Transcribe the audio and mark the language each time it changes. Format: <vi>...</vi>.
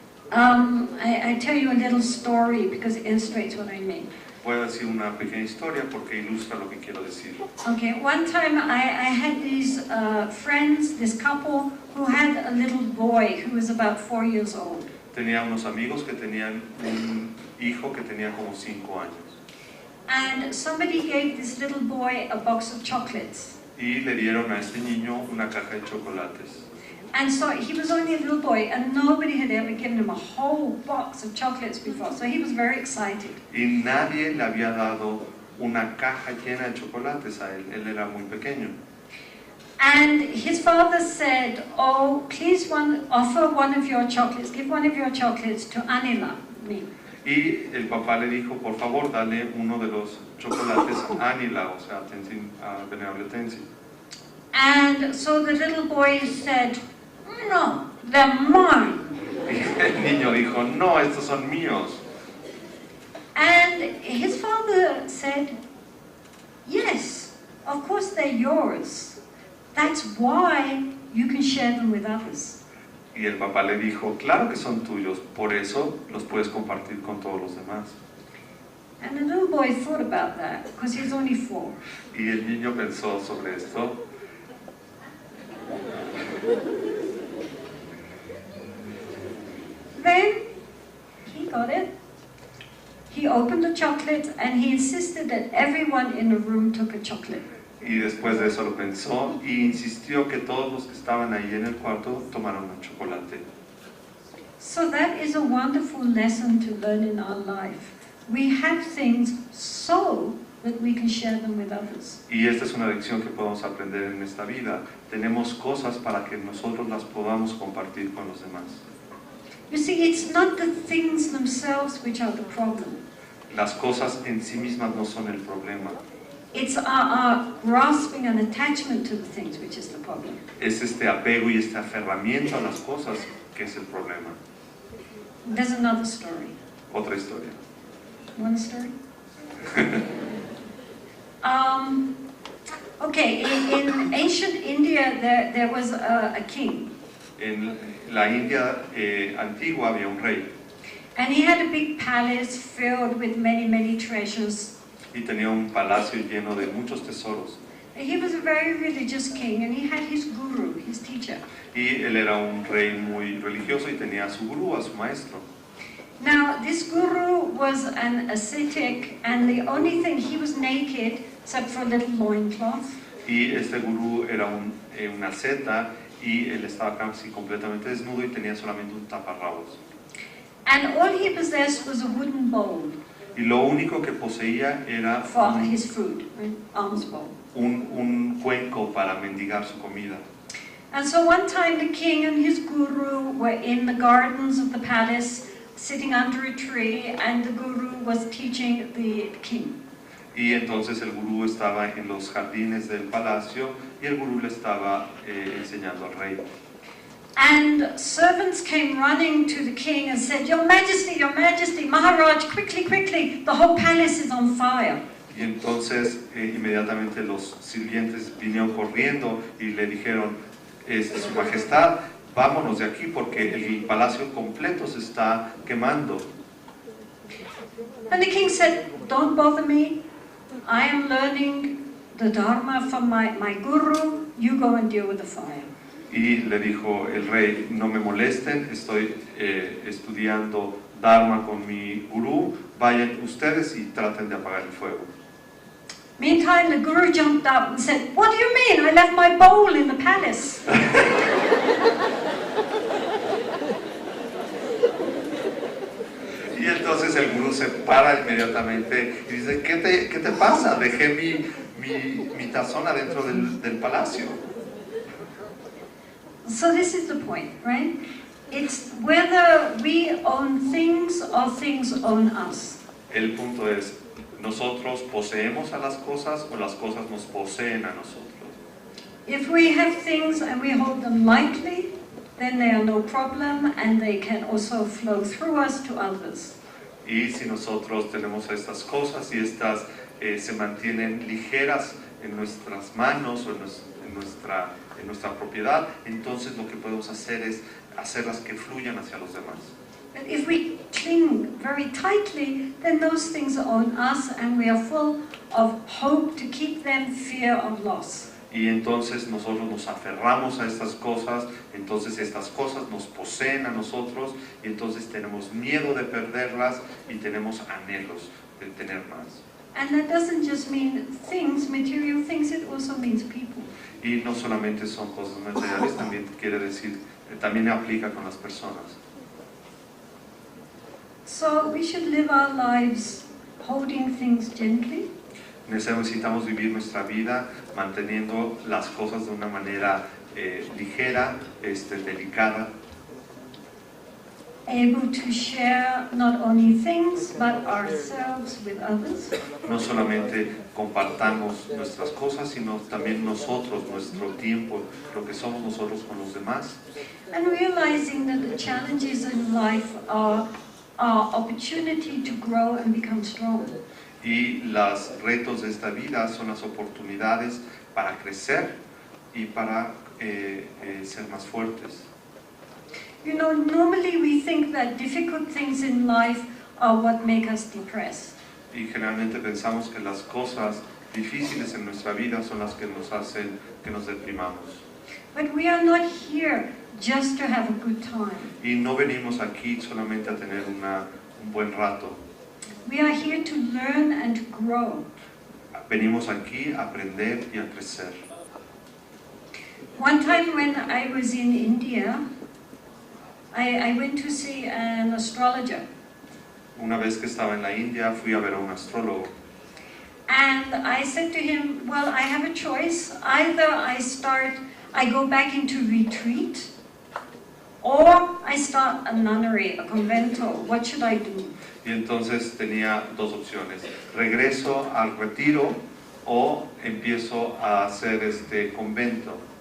<en>I tell you a little story because it illustrates what I mean.</en> <es>Voy a decir una pequeña historia porque ilustra lo que quiero decir.</es> <en>Okay, one time I had these friends, this couple, who had a little boy who was about 4 years old.</en> <es>Tenía unos amigos que tenían un hijo que tenía como 5 años.</es> <en>And somebody gave this little boy a box of chocolates.</en> <es>Y le dieron a este niño una caja de chocolates.</es> <en>And so he was only a little boy, and nobody had ever given him a whole box of chocolates before, so he was very excited.</en> <es>Y nadie le había dado una caja llena de chocolates a él. Él era muy pequeño.</es> <en>And his father said, "Oh, please offer one of your chocolates, give one of your chocolates to Anila, me."</en> <es>Y el papá le dijo, por favor, dale uno de los chocolates a Anila, o sea, a Venerable Tenzin.</es> <en>And so the little boy said, "No, they're mine."</en> <es>El niño dijo, no, estos son míos.</es> <en>And his father said, "Yes, of course they're yours. That's why you can share them with others."</en> <es>Y el papá le dijo, claro que son tuyos, por eso los puedes compartir con todos los demás.</es> <en>And the little boy thought about that, because he was only 4.</en> <es>Y el niño pensó sobre esto.</es> <en>Then he got it. He opened the chocolate and he insisted that everyone in the room took a chocolate.</en> <es>Y después de eso lo pensó y insistió que todos los que estaban ahí en el cuarto tomaran un chocolate.</es> <en>So that is a wonderful lesson to learn in our life. We have things so that we can share them with others.</en> <es>Y esta es una lección que podemos aprender en esta vida. Tenemos cosas para que nosotros las podamos compartir con los demás.</es> <en>You see, it's not the things themselves which are the problem.</en> <es>Las cosas en sí mismas no son el problema.</es> <en>It's our grasping and attachment to the things which is the problem.</en> <es>Es este apego y este aferramiento a las cosas que es el problema.</es> <en>There's another story.</en> <es>Otra historia.</es> <en>One story? Okay, in ancient India there was a king.</en> <es>En la India antigua había un rey</es> <en>And he had a big palace filled with many, many treasures.</en> <es>y tenía un palacio lleno de muchos tesoros.</es> <en>He was a very religious king and he had his guru, his teacher.</en> <es>Y él era un rey muy religioso y tenía a su gurú, a su maestro.</es> <en>Now, this guru was an ascetic and the only thing, he was naked except for a little loincloth.</en> <es>Y este gurú era una asceta y él estaba casi completamente desnudo y tenía solamente un taparrabos.</es> <en>And all he possessed was a wooden bowl</en> <es>Y lo único que poseía era</es> <en>for his food, an alms bowl.</en> <es>un cuenco para mendigar su comida.</es> <en>And so one time the king and his guru were in the gardens of the palace, sitting under a tree, and the guru was teaching the king.</en> <es>Y entonces el gurú estaba en los jardines del palacio y el gurú le estaba enseñando al rey.</es> <en>And servants came running to the king and said, Your Majesty, Maharaj, quickly, quickly, the whole palace is on fire.</en> <es>Y entonces inmediatamente los sirvientes vinieron corriendo y le dijeron, Su Majestad, vámonos de aquí porque el palacio completo se está quemando.</es> <en>And the king said, Don't bother me, I am learning the Dharma from my guru, you go and deal with the fire.</en> <es>Y le dijo el rey, no me molesten, estoy estudiando Dharma con mi gurú, vayan ustedes y traten de apagar el fuego.</es> <en>Meantime, the guru jumped up and said, What do you mean? I left my bowl in the palace.</en> <es>Y entonces el gurú se para inmediatamente y dice, ¿qué te pasa? Dejé mi tazón adentro del palacio.</es> <en>So this is the point, right? It's whether we own things or things own us.</en> <es>El punto es, ¿nosotros poseemos a las cosas o las cosas nos poseen a nosotros?</es> <en>If we have things and we hold them lightly, then they are no problem and they can also flow through us to others.</en> <es>Y si nosotros tenemos estas cosas y estas se mantienen ligeras en nuestras manos o en nuestra propiedad, entonces lo que podemos hacer es hacerlas que fluyan hacia los demás.</es> <en>But if we cling very tightly, then those things own us and we are full of hope to keep them, fear of loss.</en> <es>Y entonces nosotros nos aferramos a estas cosas, entonces estas cosas nos poseen a nosotros y entonces tenemos miedo de perderlas y tenemos anhelos de tener más.</es> <en>And that doesn't just mean things, material things, it also means people.</en> <es>Y no solamente son cosas materiales, también quiere decir, también aplica con las personas.</es> <en>So we should live our lives holding things gently.</en> <es>Necesitamos vivir nuestra vida manteniendo las cosas de una manera ligera, delicada.</es> <en>Able to share not only things but ourselves with others.</en> <es>No solamente compartamos nuestras cosas, sino también nosotros, nuestro tiempo, lo que somos nosotros con los demás.</es> <en>And realizing that the challenges in life are our opportunity to grow and become strong.</en> <es>Y los retos de esta vida son las oportunidades para crecer y para ser más fuertes.</es> <en>You know, normally we think that difficult things in life are what make us depressed.</en> <es>Y generalmente pensamos que las cosas difíciles en nuestra vida son las que nos hacen que nos deprimamos.</es> <en>But we are not here just to have a good time.</en> <es>Y no venimos aquí solamente a tener un buen rato.</es> <en>We are here to learn and to grow.</en> <es>Venimos aquí a aprender y a crecer.</es> <en>One time when I was in India, I went to see an astrologer.</en> <es>Una vez que estaba en la India, fui a ver a un astrólogo.</es> <en>And I said to him, well, I have a choice. Either I go back into retreat, or I start a nunnery, a convento. What should I do?</en> <es>Y entonces tenía dos opciones. Regreso al retiro o empiezo a hacer este convento.</es>